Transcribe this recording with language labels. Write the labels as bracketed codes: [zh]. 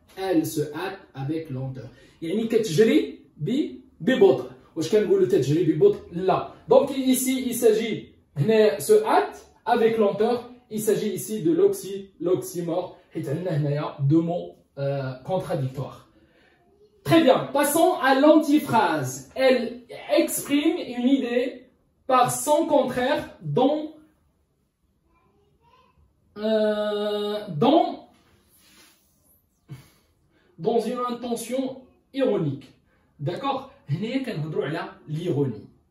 [fr] Elle se hâte avec lenteur. [ar] يعني كتجري ببطء. واش كنقولوا تجري ببطء؟ لا. [fr] Donc ici il s'agit se hâte avec lenteur. Il s'agit ici de l'oxymore. [ar] حيت عندنا هنايا [fr] deux mots contradictoires. Très bien, passons à l'antiphrase. Elle exprime une idée par son contraire dans une intention ironique. D'accord? [ar] هنا كنهضروا على l'ironie.